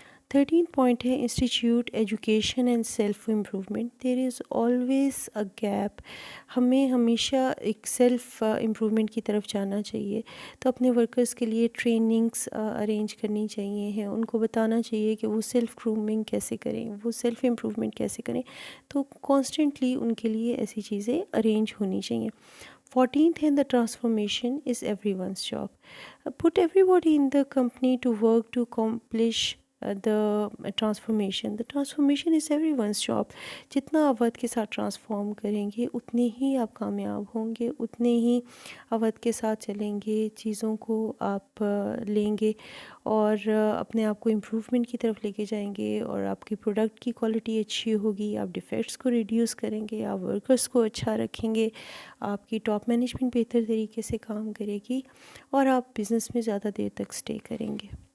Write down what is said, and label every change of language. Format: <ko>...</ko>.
<ur>13 point ہے institute education and self improvement.</ur> <en>there is always a gap,</en> <ur>ہمیں ہمیشہ ایک سیلف امپرومنٹ کی طرف جانا چاہیے، تو اپنے ورکرز کے لیے ٹریننگس ارینج کرنی چاہیے ہیں، ان کو بتانا چاہیے کہ وہ سیلف گرومنگ کیسے کریں، وہ سیلف امپرومنٹ کیسے کریں، تو کانسٹنٹلی ان کے لیے ایسی چیزیں ارینج ہونی چاہیے۔ 14th ہے</ur> <en>the transformation is everyone's job. Put everybody in the company to work to accomplish the transformation. The transformation is everyone's job.</en> <ur>جتنا آپ وقت کے ساتھ ٹرانسفارم کریں گے اتنے ہی آپ کامیاب ہوں گے، اتنے ہی وقت کے ساتھ چلیں گے، چیزوں کو آپ لیں گے اور اپنے آپ کو امپروومنٹ کی طرف لے کے جائیں گے، اور آپ کی پروڈکٹ کی کوالٹی اچھی ہوگی، آپ ڈیفیکٹس کو ریڈیوس کریں گے، آپ ورکرس کو اچھا رکھیں گے، آپ کی ٹاپ مینجمنٹ بہتر طریقے سے کام کرے گی، اور آپ بزنس میں زیادہ دیر تک سٹے کریں گے۔</ur>